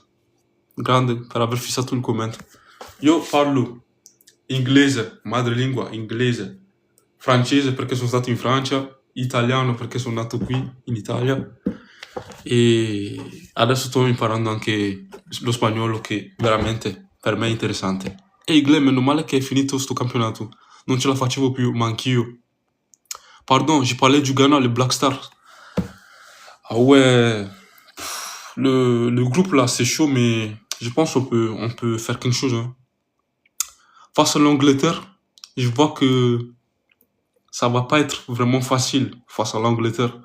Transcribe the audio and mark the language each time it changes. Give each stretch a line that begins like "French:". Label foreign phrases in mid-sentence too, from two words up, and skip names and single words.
Italian: Grande per aver fissato il commento. Io parlo inglese, madrelingua, inglese, francese perché sono stato in Francia, italiano perché sono nato qui in Italia e adesso sto imparando anche lo spagnolo che veramente per me è interessante. E Gle, meno male che è finito sto campionato, non ce la facevo più, ma anch'io.
French: Pardon, j'ai parlé du Ghana, les Black Stars. Ah ouais, le groupe là c'est chaud, mais je pense on peut faire quelque chose, hein. Face à l'Angleterre, je vois que ça va pas être vraiment facile face à l'Angleterre.